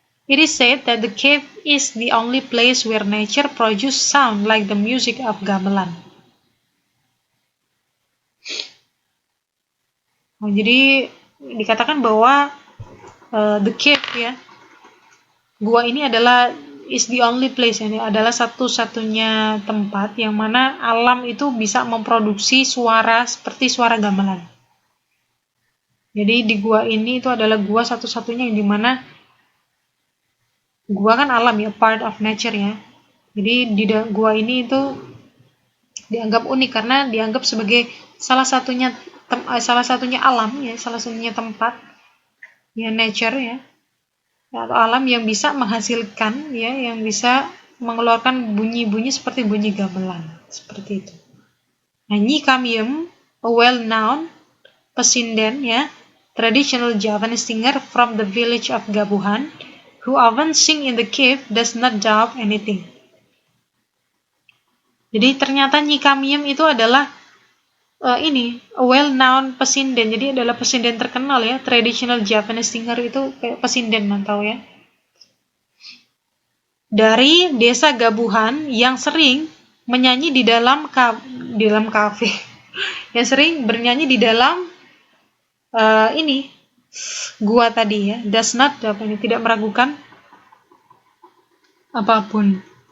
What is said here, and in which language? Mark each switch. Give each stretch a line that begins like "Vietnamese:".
English: It is said that the cave is the only place where nature produces sound like the music of gamelan.
Indonesian: Jadi dikatakan bahwa
English: the cave
Indonesian: ya, gua ini adalah
English: is the only place,
Indonesian: ini adalah satu-satunya tempat yang mana alam itu bisa memproduksi suara seperti suara gamelan. Jadi di gua ini itu adalah gua satu-satunya yang dimana gua kan alam ya,
English: part of nature
Indonesian: ya. Jadi di gua ini itu dianggap unik karena dianggap sebagai salah satunya alam ya, salah satunya tempat ya, nature ya, atau alam yang bisa menghasilkan ya, yang bisa mengeluarkan bunyi-bunyi seperti bunyi gamelan, seperti itu.
English: Nah, Nyi Kamyem, a well-known pesinden ya, traditional Javanese singer from the village of Gabuhan, who often sing in the cave, does not doubt anything.
Indonesian: Jadi ternyata Nyi Kamyem itu adalah ini well-known pesinden, jadi adalah pesinden terkenal ya,
English: traditional Japanese singer
Indonesian: itu kayak pesinden mantau ya, dari desa Gabuhan yang sering menyanyi di dalam kafe yang sering bernyanyi di dalam ini gua tadi ya,
English: does not
Indonesian: ini tidak meragukan apapun.